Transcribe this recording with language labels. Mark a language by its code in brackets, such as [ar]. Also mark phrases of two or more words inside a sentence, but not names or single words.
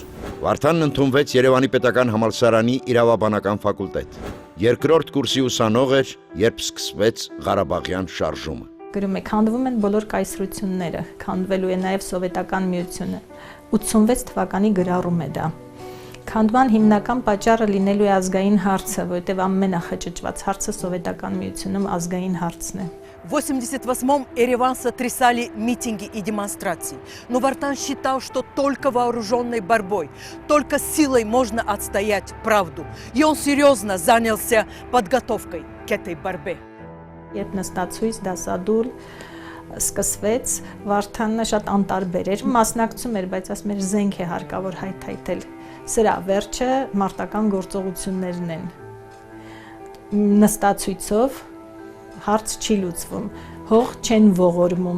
[hy] Վարդանն ընդունվեց Երևանի պետական համալսարանի իրավաբանական ֆակուլտետ։ Երկրորդ կուրսի ուսանող էր, երբ սկսվեց Ղարաբաղյան շարժումը։ Գրում է, քանդվում են բոլոր կայսրությունները, քանդվելու է նաև սովետական միությունը։ 86 թվականի գրառում է դա։ Քանդման հիմնական պատճառը լինելու է ազգային հարցը, որովհետև ամենախճճված հարցը սովետական միությունում ազգային հարցն է։ [ru] В 88-м Ереван сотрясали митинги и демонстрации. Но Вартан считал, что только вооруженной борьбой, только силой можно отстоять правду. И он серьезно занялся подготовкой к этой борьбе. [hy] Երբ նստացույց դասադուլ սկսվեց, Վարդանը շատ անտարբեր էր, մասնակցում էր, բայց ասում էր զենք է հարկավոր հայթայթել։ Սրա վերջը մարտական գործողություններն են։ Նստացույցով հարց չի լուծվում, հող չեն ողորմում։